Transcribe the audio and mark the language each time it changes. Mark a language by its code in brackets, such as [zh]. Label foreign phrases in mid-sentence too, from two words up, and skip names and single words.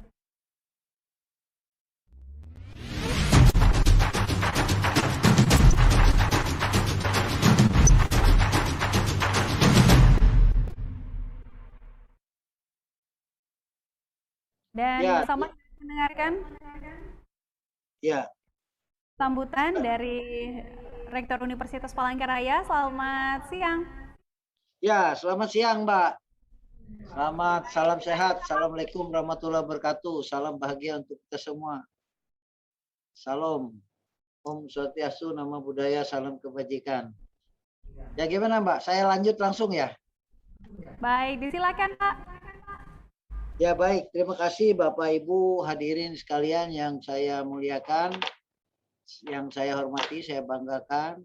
[id] Dan bersama mendengarkan sambutan dari Rektor Universitas Palangkaraya. Selamat siang. Ya, selamat siang Mbak. Selamat, salam sehat. [ar] السلام عليكم ورحمة الله وبركاته. [id] Salam bahagia untuk kita semua. Salam. [ban] Om Swastiastu, [id] nama budaya, salam kebajikan. Ya gimana Mbak? Saya lanjut langsung ya? Baik, disilakan Pak. Ya baik, terima kasih Bapak Ibu hadirin sekalian yang saya muliakan, yang saya hormati, saya banggakan.